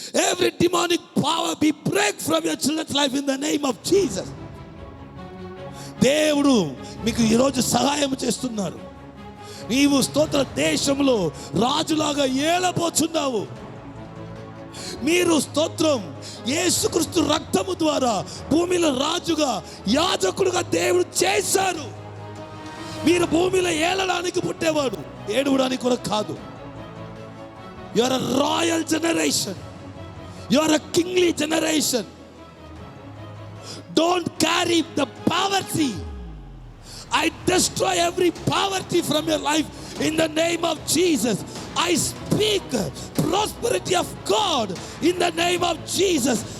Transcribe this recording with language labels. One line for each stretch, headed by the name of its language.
English: Every demonic power be break from your children's life in the name of Jesus.
Telugu: దేవుడు మీకు ఈరోజు సహాయం చేస్తున్నారు. నీవు స్తోత్ర దేశంలో రాజులాగా ఏలబోచున్నావు. మీరు స్తోత్రం యేసుక్రీస్తు రక్తము ద్వారా భూమిలో రాజుగా యాజకుడుగా దేవుడు చేశారు. మీరు భూమిలో ఏలడానికి పుట్టేవాడు, ఏడవడానికి కూడా కాదు.
English: You are a royal generation, you are a kingly generation. Don't carry the poverty. I destroy every poverty from your life in the name of Jesus. I speak prosperity of God in the name of Jesus.